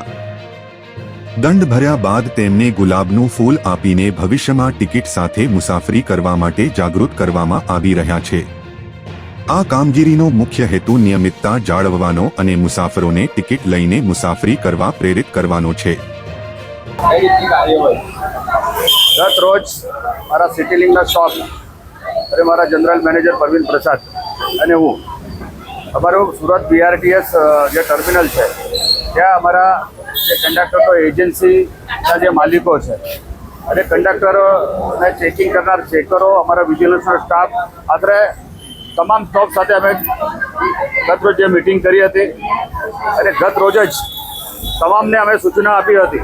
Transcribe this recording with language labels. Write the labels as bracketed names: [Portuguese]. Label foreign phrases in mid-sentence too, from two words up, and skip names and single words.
[Gujarati] દંડ ભર્યા બાદ તેમને ગુલાબનું ફૂલ આપીને ભવિષ્યમાં ટિકિટ સાથે મુસાફરી કરવા માટે જાગૃત કરવામાં આવી રહ્યા છે। આ કામગીરીનો મુખ્ય હેતુ નિયમિતતા જાળવવાનો અને મુસાફરોને ટિકિટ લઈને મુસાફરી કરવા પ્રેરિત કરવાનો છે। ગત રોજ મારા સિટીલિંગના સ્ટૉપ અરે મારા [English] general manager [Gujarati] परवीन प्रसाद અને હું અમારું સુરત બીઆરટીએસ જે ટર્મિનલ છે ત્યાં અમારા જે કંડક્ટરો એજન્સીના જે માલિકો છે અને કંડક્ટરોને ચેકિંગ કરનાર ચેકરો અમારા વિજિલન્સનો સ્ટાફ આશરે તમામ સ્ટાફ સાથે અમે ગત રોજ જે મિટિંગ કરી હતી અને ગત રોજ જ તમામને અમે સૂચના આપી હતી।